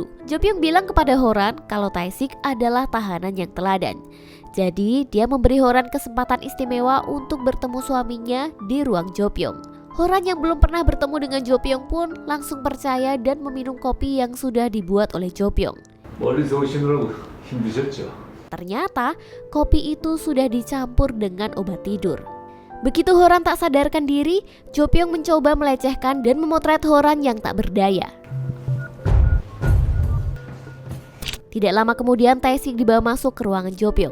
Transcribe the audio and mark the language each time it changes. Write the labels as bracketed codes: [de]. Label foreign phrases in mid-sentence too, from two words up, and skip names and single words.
[id] Jo Pyong bilang kepada Horan kalau Tae-sik adalah tahanan yang teladan. Jadi dia memberi Horan kesempatan istimewa untuk bertemu suaminya di ruang Jo Pyong. Horan yang belum pernah bertemu dengan Jo Pyong pun langsung percaya dan meminum kopi yang sudah dibuat oleh Jo Pyong. [ko] 멀리서 오시느라고 힘드셨죠? [id] Ternyata kopi itu sudah dicampur dengan obat tidur. Begitu Horan tak sadarkan diri, Jo Pyong mencoba melecehkan dan memotret Horan yang tak berdaya. Tidak lama kemudian Tae-sik dibawa masuk ke ruangan Jo Pyong.